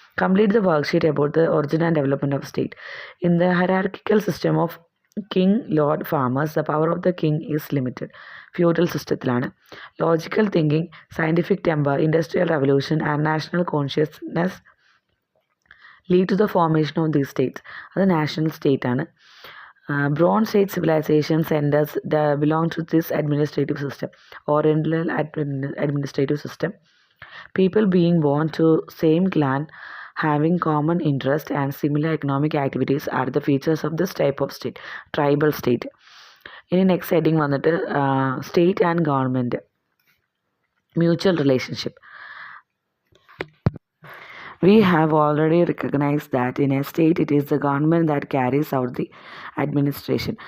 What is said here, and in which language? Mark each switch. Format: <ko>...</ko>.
<en>Complete the worksheet about the origin and development of state. In the hierarchical system of king, lord, farmers, the power of the king is limited.</en> <ml>Feudal സിസ്റ്റത്തിലാണ്.</ml> <en>Logical thinking, scientific temper, industrial revolution and national consciousness lead to the formation of these states.</en> <ml>അത് national state ആണ്.</ml> <en>Bronze Age civilization centers belong to this administrative system, Oriental administrative system. People being born to same clan, having common interest and similar economic activities are the features of this type of state, tribal state. ഇനി next heading വന്നിട്ട് state and government, mutual relationship. We have already recognized that in a state it is the government that carries out the administration.</en>